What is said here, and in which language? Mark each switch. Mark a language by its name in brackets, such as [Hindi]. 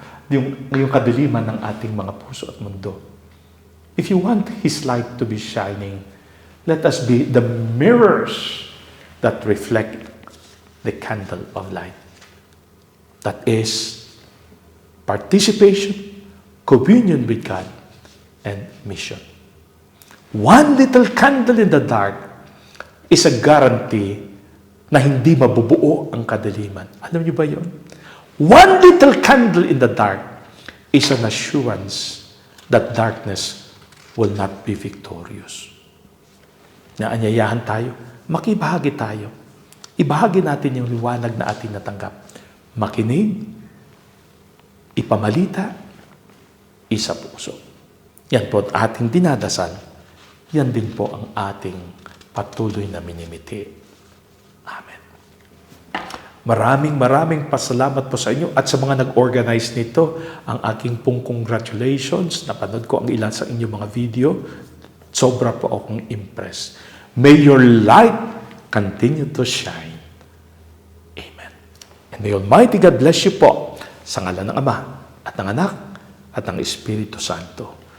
[Filipino] yung kadiliman ng ating mga puso at mundo. [English] If you want His light to be shining, let us be the mirrors that reflect the candle of light. That is participation, communion with God, and mission. One little candle in the dark is a guarantee [Filipino] na hindi mabubuo ang kadiliman. Alam niyo ba yun? [English] One little candle in the dark is an assurance that darkness will not be victorious. [Filipino] Naanyayahan tayo, makibahagi tayo. Ibahagi natin yung liwanag na ating natanggap. Makinig, ipamalita, isa puso. Yan po ang ating dinadasal. Yan din po ang ating patuloy na minimiti. Amen. Maraming pasalamat po sa inyo at sa mga nag-organize nito. Ang aking pong congratulations. Napanood ko ang ilan sa inyong mga video. Sobra po akong impressed. [English] May your light continue to shine. Amen. And may Almighty God bless you [Filipino] po sa ngalan ng Ama at ng Anak at ng Espiritu Santo.